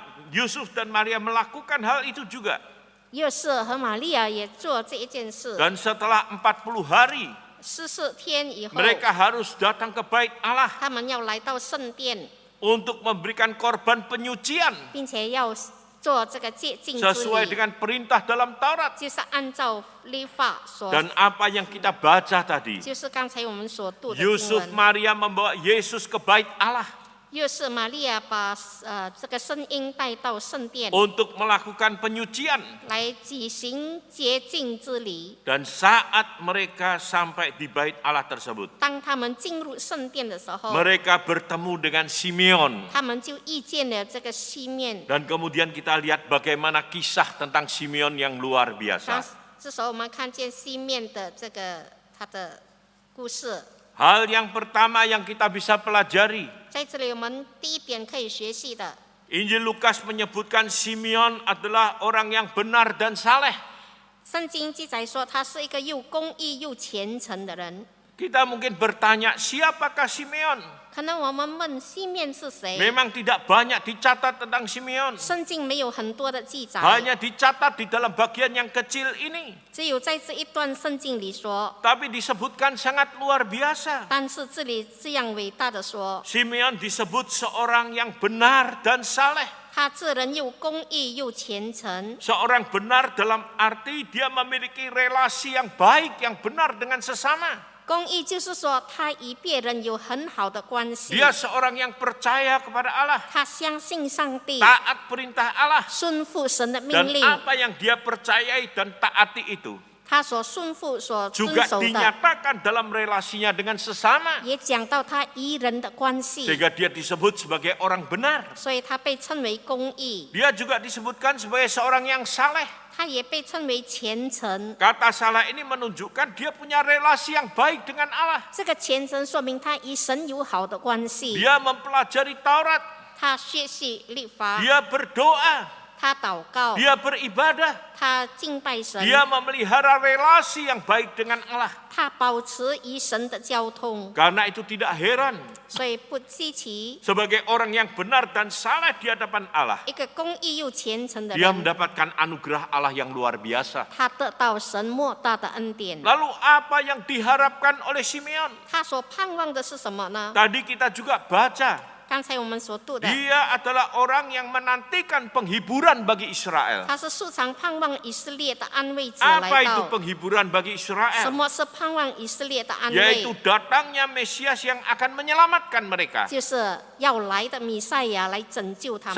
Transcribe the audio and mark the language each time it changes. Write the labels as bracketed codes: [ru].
[id] Yusuf dan Maria melakukan hal itu juga. [zh] 约瑟和玛利亚也做这一件事。 [id] Dan setelah 40 hari [zh] 14天以后， [id] mereka harus datang ke bait Allah [zh] 他们要来到圣殿， [id] untuk memberikan korban penyucian [zh] 并且要做这个洁净之 [id] sesuai [zh] 礼， [id] dengan perintah dalam Taurat. [zh] 就是按照律法所， [id] Dan apa yang kita baca tadi, [zh] 就是刚才我们所读的经 [id] Yusuf [zh] 文。 [id] Maria membawa Yesus ke bait Allah [zh] 约瑟玛利亚把这个声音带到圣殿， [id] untuk melakukan penyucian. [zh] 来举行洁净之礼。 [id] Dan saat mereka sampai di bait Allah tersebut, [zh] 当他们进入圣殿的时候， [id] mereka bertemu dengan Simeon. [zh] 他们就遇见了这个西面。 [id] Dan kemudian kita lihat bagaimana kisah tentang Simeon yang luar [zh] 当 [id] biasa. [zh] 这时候我们看见西面的这个他的故事。 [id] Hal yang pertama yang kita bisa pelajari, [zh] 在这里我们第一点可以学习的， [id] Injil Lukas menyebutkan Simeon adalah orang yang benar dan saleh. [zh] 圣经记载说他是一个又公义又虔诚的人。 [id] Kita mungkin bertanya, siapakah Simeon? [zh] 可能我们问西面是谁？ [id] Memang tidak banyak dicatat tentang Simeon. [zh] 圣经没有很多的记载， [id] Hanya dicatat di dalam bagian yang kecil ini. [zh] 只有在这一段圣经里说。 [id] Tapi disebutkan sangat luar biasa. [zh] 但是这里这样伟大的说， [id] Simeon disebut seorang yang benar dan saleh. [zh] 他这人又公义又虔诚。 [id] Seorang benar dalam arti dia memiliki relasi yang baik, yang benar dengan sesama. [zh] 公义就是说，他与别人有很好的关系。 [id] Dia seorang yang percaya kepada Allah, [zh] 他相信上帝， [id] taat perintah Allah, [zh] 顺服神的 [id] dan [zh] 命令。 [id] apa yang dia percayai dan taati itu [zh] 他所顺服、所遵 [id] juga [zh] 守的， [id] dinyatakan dalam relasinya dengan sesama, [zh] 也讲到他与人的关系， [id] sehingga dia disebut sebagai orang benar. [zh] 所以他被称为公义。 [id] Dia juga disebutkan sebagai seorang yang saleh. [zh] 他也被称为虔诚。 [id] Kata saleh ini menunjukkan dia punya relasi yang baik dengan Allah. [zh] 这个虔诚说明他与神有好的关系。 [id] Dia mempelajari Taurat, [zh] 他学习律法， [id] dia berdoa, [zh] 他祷告， [id] dia beribadah, [zh] 他敬拜神， [id] dia memelihara relasi yang baik dengan Allah. [zh] 他保持与神的交通， [id] Karena itu tidak heran [zh] 所以不稀奇。 [id] sebagai orang yang benar dan saleh di hadapan Allah, [zh] 一个公义又虔诚的 [id] dia [zh] 人， [id] mendapatkan anugerah Allah yang luar biasa. [zh] 他得到神莫大的恩典。 [id] Lalu apa yang diharapkan oleh Simeon? [zh] 他所盼望的是什么呢？ [id] Tadi kita juga baca, [zh] 刚才我们所读的， [id] dia adalah orang yang menantikan penghiburan bagi Israel. [zh] 他是时常盼望以色列的安慰者来 [id] Apa itu [zh] 到。 [id] penghiburan bagi [zh] 什 [id] Israel? [zh] 么是盼望以色列的安慰？ [id] Yaitu datangnya Mesias yang akan menyelamatkan mereka. [zh] 就是要来的弥赛亚来拯救他们。